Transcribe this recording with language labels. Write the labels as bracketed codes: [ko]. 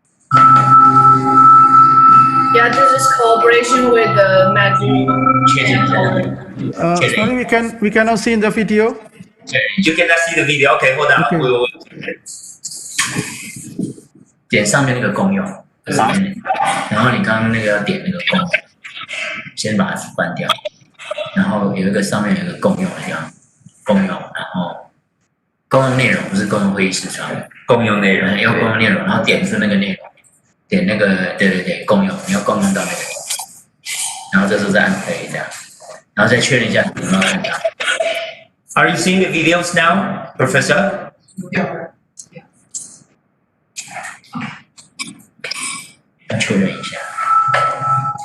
[en] Yeah, this is collaboration with the Magic. [zh] 确认一下， [en] Sorry, we cannot see in the video. You cannot see the video. Okay, hold on. Okay. We will. [zh] 点上面那个共用，然后你刚刚那个要点那个共用，先把它关掉，然后有一个上面有一个共用的地方，共用，然后共用内容不是共用会议视窗，共用内容，要共用内容，然后点出那个内容，点那个对共用，你要共用到那个，然后这时候再按 play 这样，然后再确认一下有没有看到。 [en] Are you seeing the videos now, Professor? Yeah. [zh] 要确认一下。